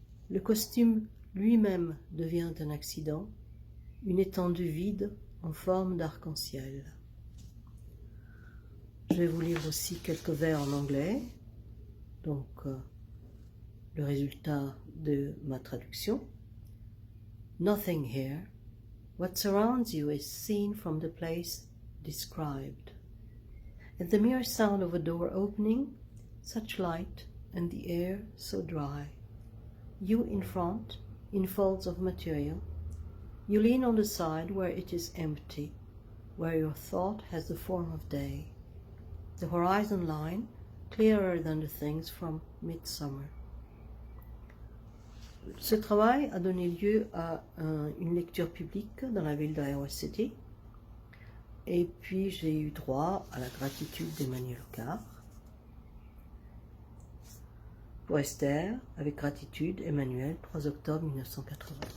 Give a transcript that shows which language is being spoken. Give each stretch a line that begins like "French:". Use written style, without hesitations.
French: Le costume lui-même devient un accident, une étendue vide en forme d'arc-en-ciel. Je vais vous lire aussi quelques vers en anglais, donc le résultat de ma traduction.
English: Nothing here. What surrounds you is seen from the place described. At the mere sound of a door opening, such light and the air so dry. You in front, in folds of material. You lean on the side where it is empty, where your thought has the form of day. The horizon line, clearer than the things from midsummer.
French: Ce travail a donné lieu à une lecture publique dans la ville d'Iowa City. Et puis j'ai eu droit à la gratitude d'Emmanuel Hoccart. Pour Esther, avec gratitude, Emmanuel, 3 octobre 1980.